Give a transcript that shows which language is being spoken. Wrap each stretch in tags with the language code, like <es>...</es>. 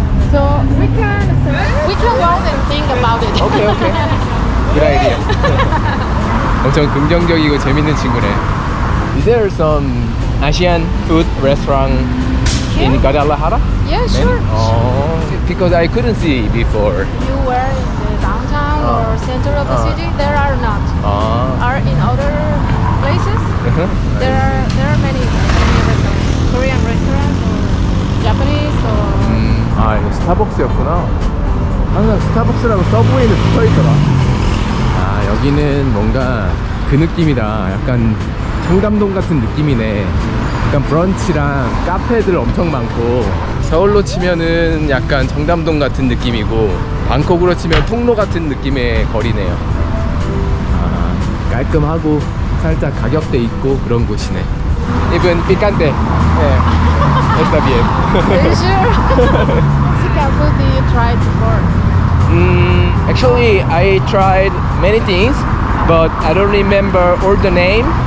<en>So we can go and think about it. 오케이. Good idea.</en> <ko>엄청 긍정적이고 재밌는 친구네.</ko> <en>Is there some Asian food restaurant in Yeah. Guadalajara? Yeah, sure. Because I couldn't see before. You were in the downtown or center of the city. There are not. Are in other places. There are many restaurants. Korean restaurants or Japanese or.</en> <ko>아, 이거 스타벅스였구나. 항상 스타벅스라고 서브웨이는 붙어있더라. 아, 여기는 뭔가 그 느낌이다. 약간 청담동 같은 느낌이네. 약간 브런치랑 카페들 엄청 많고, 서울로 치면은 약간 청담동 같은 느낌이고, 방콕으로 치면 통로 같은 느낌의 거리네요. 아, 깔끔하고 살짝 가격대 있고 그런 곳이네.</ko> <es>Even picante. Está bien.</es> <en>Are you sure? Mexican food do you try before? Actually, I tried many things, but I don't remember all the name.</en>